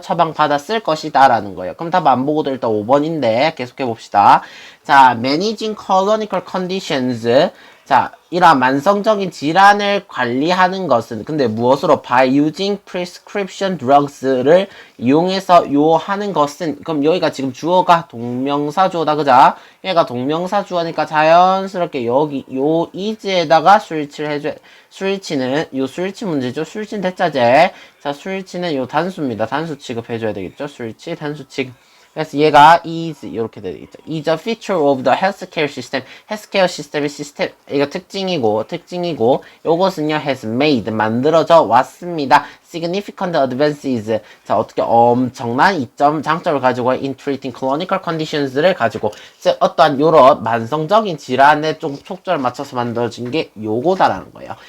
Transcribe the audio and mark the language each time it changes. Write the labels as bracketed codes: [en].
[ko] 처방받았을 것이다 라는 거예요. 그럼 답 안 보고도 일단 5번인데 계속해 봅시다. [en] 자, managing chronic conditions. [ko] 자, 이러한 만성적인 질환을 관리하는 것은, 근데 무엇으로? [en] by using prescription drugs [ko] 를 이용해서 하는 것은, 그럼 여기가 지금 주어가 동명사 주어다, 그자? 얘가 동명사 주어니까 자연스럽게 여기 요 is에다가 스위치를 해줘야, 스위치 문제죠. 스위치는 대자재. 자, 스위치는 요 단수입니다. 단수 취급해줘야 되겠죠. 스위치, 단수 취급. 그래서 얘가 is 이렇게 되겠죠. [en] is a feature of the healthcare system. [ko] 헬스케어 시스템의 이거 특징이고 요것은요 [en] has made [ko] 만들어져 왔습니다. [en] significant advances. [ko] 자, 어떻게 엄청난 장점을 가지고 [en] in treating chronic conditions [ko] 를 가지고, 즉 어떠한 요런 만성적인 질환에 좀 초점을 맞춰서 만들어진 게 요거다라는 거예요.